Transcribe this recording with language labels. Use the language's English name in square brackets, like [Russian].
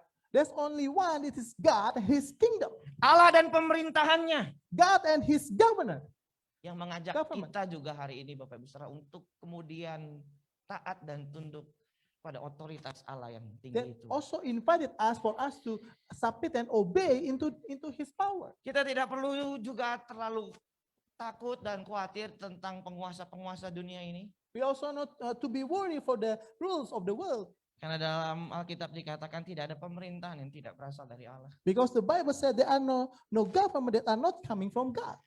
[English] There's only one, it is God, his kingdom. [Indonesian] Allah dan pemerintahannya [English] God and his governor. [Indonesian] yang mengajak [English] Government. [Indonesian] kita juga hari ini Bapak Ibu Saudara untuk kemudian taat dan tunduk pada otoritas Allah yang [English] That [Indonesian] tinggi itu. [English] also invited us for us to submit and obey into his power. [Indonesian] Kita tidak perlu juga terlalu takut dan khawatir tentang penguasa-penguasa dunia ini. [English] We also not to be worried for the rules of the world. [Indonesian] Karena dalam Alkitab dikatakan tidak ada pemerintahan yang tidak berasal dari Allah. [English] Because the Bible said there are no government that are not coming from God.